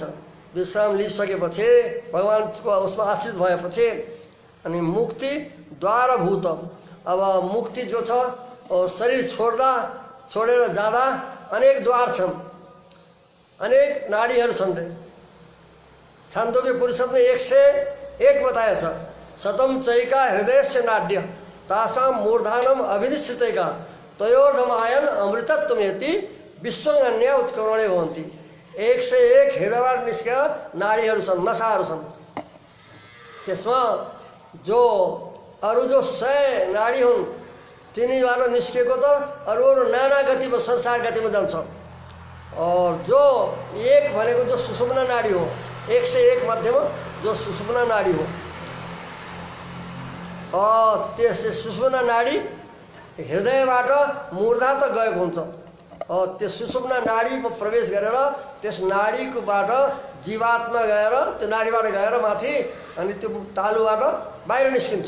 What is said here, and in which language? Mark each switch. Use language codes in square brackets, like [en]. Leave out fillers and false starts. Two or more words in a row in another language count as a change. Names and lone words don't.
[ne] विश्राम लिइसकेपछि भगवानको उसमा आश्रित भएपछि अनि मुक्ति द्वारभूत। अब मुक्ति जो छ शरीर छोडेर जाँदा अनेक द्वार छन्, अनेक नाडीहरू छन् रे। छान्दोग्य उपनिषदमा 101 बताएको छ। [sa] शतम चैका हृदयस्य नाड्य तासां मूर्धानम अभिनिश्चितैका तयोर्धमायन अमृतत्वमेति विश्वन्य उत्कर्णे भवन्ति। [ne] 101 हृदयबाट निस्केका नाडीहरू छन्, नसाहरू छन्। त्यसमा जो अरू जो 100 नाडी हुन् तिनीबाट निस्केको त अरू नाना गतिमा संसार गतिमा जान्छ। और जो एक भनेको जो सुषुम्ना नाडी हो, 101 मध्येमा जो सुषुम्ना नाडी हो, त्यस सुषुम्ना नाडी हृदयबाट मूर्धा त गएको हुन्छ। त्यो सुषुम्ना नाडीमा प्रवेश गरेर त्यस नाडीकोबाट जीवात्मा गएर त्यो नाडीबाट गएर माथि अनि त्यो तालुबाट बाहिर निस्किन्छ।